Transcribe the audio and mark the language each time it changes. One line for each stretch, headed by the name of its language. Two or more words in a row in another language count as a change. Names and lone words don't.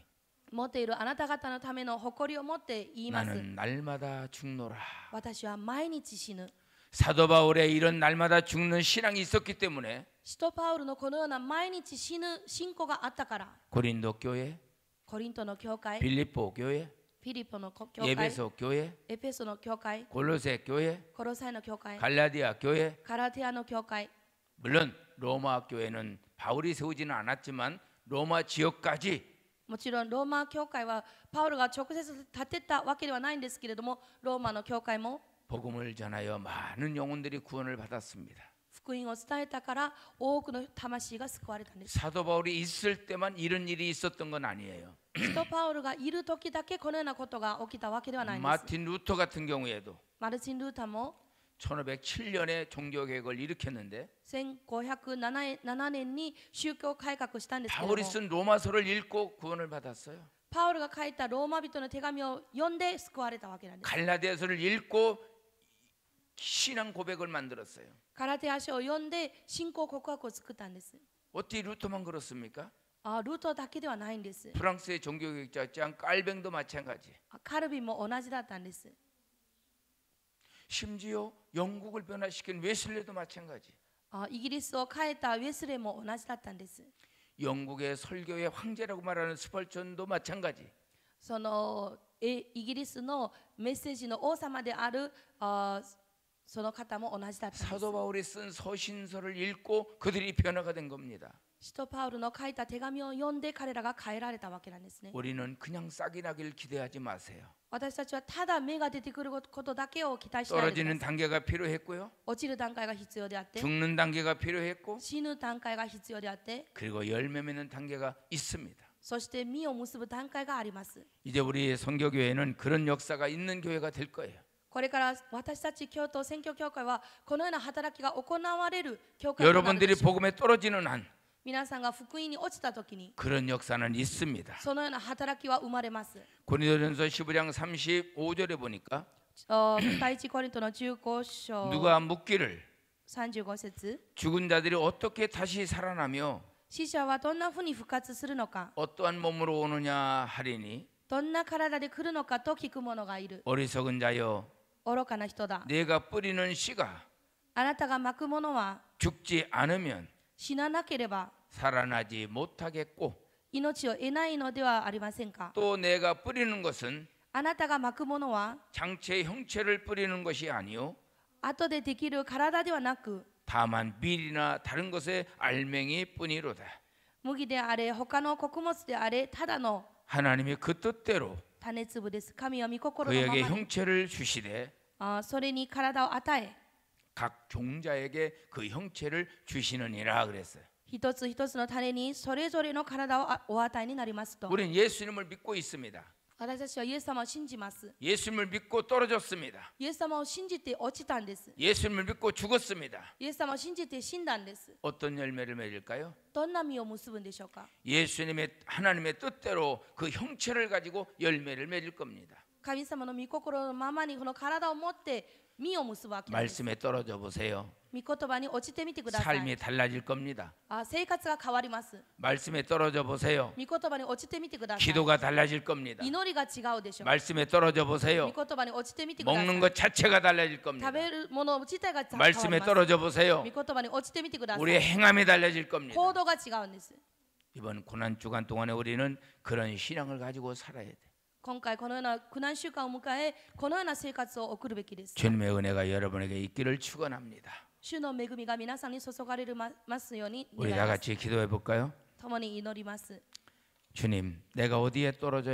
Japanese: 持っているあなた方のための誇りを持って言います。
Korean: 나는 날마다 죽노라.
Japanese: 私は毎日死ぬ。
Korean: 사도 바울의 이런 날마다 죽는 신앙이 있었기 때문에
Japanese: 使徒パウルのこのような毎日死ぬ信仰があったから、
Korean: 고린도 교회,
Japanese: コリントの教会、
Korean: 빌립보 교회,
Japanese: フィリポの教会、
Korean: 예배소 교회,
Japanese: エペソの教会、
Korean: 골로새 교회,
Japanese: コロサイの教会、
Korean: 갈라디아 교회,
Japanese: カラテアの教会、
Korean: 물론 로마 교회는 바울이 세우지는 않았지만 로마 지역까지
Japanese: もちろんローマ教会はパウルが直接建てたわけではないんですけれども、ローマの教会も
Korean: 복음을 전하여 많은 영혼들이 구원을 받았습니다.
Japanese: 福音を伝えたから多くの魂が救われたんです。
Korean: 사도 바울이 있을 때만 이런 일이 있었던 건 아니에요.
Japanese: 使徒パウルがいる時だけこのようなことが起きたわけではないんです。
Korean: 마틴 루터 같은 경우에도
Japanese: マルチン・ルーターも
Korean: 1507년에 종교개혁을 일으켰는데
Japanese: 1507 年に宗教改革したんですけれど
Korean: 바울이
Japanese: も、
Korean: 쓴 로마서를 읽고 구원을 받았어요.
Japanese: パウルが書いたローマ人の手紙を読んで救われたわけなんです。
Korean: 갈라디아서를 읽고 신앙 고백을 만들었어요.
Japanese: カラテア書を読んで信仰告白を作ったんです。
Korean: 어떻게 루터만 그렇습니까?
Japanese: ルートだけではないんです。
Korean: 프랑스의 종교개혁자 짱 깔뱅도 마찬가지.
Japanese: カルビンも同じだったんです。
Korean: 심지어 영국을 변화시킨 웨슬레도 마찬가지.
Japanese: イギリスを変えたウェスレーも同じだったんです。
Korean: 영국의 설교의 황제라고 말하는 스펄전도 마찬가지.
Japanese: そのイギリスのメッセージの王様であるその方も同じだったんです。
Korean: 사도 바울이 쓴 서신서를 읽고 그들이 변화가 된 겁니다.
Japanese: 使徒パウルの書いた手紙を読んで彼らが変えられたわけなんですね。
Korean: 우리는 그냥 싹이 나길 기대하지 마세요.
Japanese: 私たちはただ芽が出てくることだけを期待しないでくだ
Korean: 떨어지는
Japanese: さい。
Korean: 단계가 필요했고요.
Japanese: 落ちる段階が必要であって、
Korean: 죽는 단계가 필요했고
Japanese: 死ぬ段階が必要であって、
Korean: 그리고 열매 맺는 단계가 있습니다.
Japanese: そして実を結ぶ段階があります。
Korean: 이제 우리 선교교회는 그런 역사가 있는 교회가 될 거예요.
Japanese: これから私たち京都選挙協会はこのような働きが行われる教会となるで
Korean: 여러분들이
Japanese: しょう。
Korean: 복음에 떨어지는 한
Japanese: 皆さんが福音に落ちた時に
Korean: 그런 역사는 있습니다.
Japanese: そのような働きは生まれます。
Korean: 고린도전서 15장 35절에 보니까
Japanese: 第一コリントの15章
Korean: 누가 묻기를
Japanese: 35節、
Korean: 죽은 자들이 어떻게 다시 살아나며
Japanese: 死者はどんなふうに復活するのか、
Korean: 어떠한 몸으로 오느냐 하리니
Japanese: どんな体で来るのかと聞く者がいる。
Korean: 어리석은 자여
Japanese: 愚かな人だ。
Korean: 내가 뿌리는 씨가
Japanese: あなたがまくものは
Korean: 죽지 않으면
Japanese: 死ななければ
Korean: 살아나지 못하겠고
Japanese: 命を得ないのではありませんか。
Korean: 또 내가 뿌리는 것은
Japanese: あなたがまくものは
Korean: 장체 형체를 뿌리는 것이 아니요
Japanese: 後でできる体ではなく、
Korean: 다만 밀이나 다른 것의 알맹이 뿐이로다.
Japanese: 麦であれ他の穀物であれただの
Korean: 하나님이 그 뜻대로
Japanese: 種粒です。神は御心のま
Korean: 그에게
Japanese: まに
Korean: 형체를 주시되
Japanese: それに体を与え、
Korean: 각 종자에게 그 형체를 주시느니라 그랬어요.
Japanese: 一つ一つの種にそれぞれの体をお与えになりますと。
Korean: 우리는 예수님을 믿고 있습니다.
Japanese: 私たちはイエス様を信じます。
Korean: 예수님을 믿고 떨어졌습니다.
Japanese: イエス様を信じて落ちたんです。
Korean: 예수님을 믿고 죽었습니다.
Japanese: イエス様を信じて死んだんです。
Korean: 어떤 열매를 맺을까요?
Japanese: どんな実を結ぶんでしょうか。
Korean: 예수님의 하나님의 뜻대로 그 형체를 가지고 열매를 맺을 겁니다.
Japanese: 神様の御心のままにこの体を持って実を結ぶわけです。
Korean: 말씀에 떨어져 보세요.
Japanese: 御言葉に落ちてみてください。
Korean: 삶이 달라질 겁니다.
Japanese: 生活が変わります。
Korean: 말씀에 떨어져 보세요.
Japanese: 御言葉に落ちてみてください。
Korean: 기도가 달라질 겁니다.
Japanese: 祈りが違うでしょう。
Korean: 말씀에 떨어져 보세요.
Japanese: 御言葉に落ちてみてください。
Korean: 먹는 것 자체가 달라질
Japanese: 食
Korean: 겁니다.
Japanese: べるもの自体が変わります。
Korean: 말씀에 떨어져 보세요.
Japanese: 御言葉に落ちてみてください。
Korean: 우리의 행함이 달라질 겁니다.
Japanese: 行動が違うんです。
Korean: 이번 고난 주간 동안에 우리는 그런 신앙을 가지고 살아야 돼.
Japanese: 今回このような苦難週間を迎え、このような生活を送るべきです。
Korean: 주님의 은혜가 여러분에게 있기를 축원합니다.
Japanese: 主の恵みが皆さんに注がれますように
Korean: 우리
Japanese: 願い
Korean: 다
Japanese: ます。
Korean: 같이 기도해 볼까요?
Japanese: 共に祈ります。
Korean: 주님, 내가 어디에 떨어져